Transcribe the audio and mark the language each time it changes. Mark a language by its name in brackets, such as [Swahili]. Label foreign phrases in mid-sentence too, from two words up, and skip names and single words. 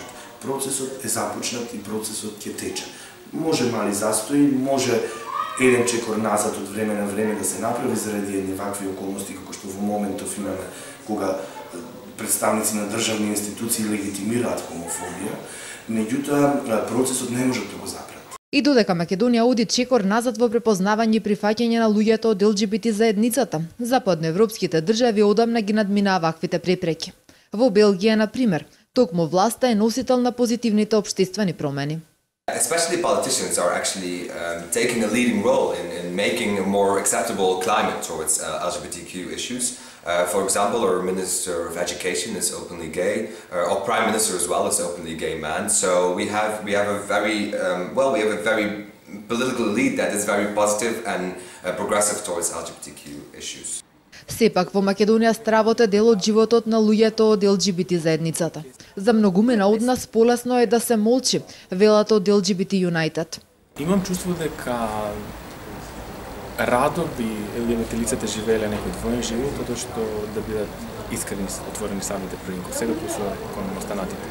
[Macedonian] Процесот е започнат и процесот ќе тече. Може мали застои, може еден чекор назад од време на време да се направи заради едни вакви околности како што во моментов имаме кога представници на државни институции легитимираат хомофобија, меѓутоа процесот не може да го запрат. И додека Македонија оди чекор назад во препознавање и прифаќање на луѓето од ЛГБТ заедницата, западноевропските држави одамна ги надминаа ваквите препреки. Во Белгија, на пример, токму власта е носител на позитивните општествени промени. [English] Especially politicians are actually taking a leading role in making a more acceptable climate towards LGBTQ issues. For example, our Minister of Education is openly gay. Our Prime Minister as well is openly gay man. So we have a very political elite that is very positive and progressive towards LGBTQ issues. [Macedonian] Сепак во Македонија стравот е дел од животот на луѓето од ЛГБТ заедницата. За многумина од нас полесно е да се молчи, велат од LGBT United. Имам чувство дека радо би ЛГБТ лицата живееле некој двоен живот, тоа што да бидат искрени, отворени самите први кон себе кон останатите.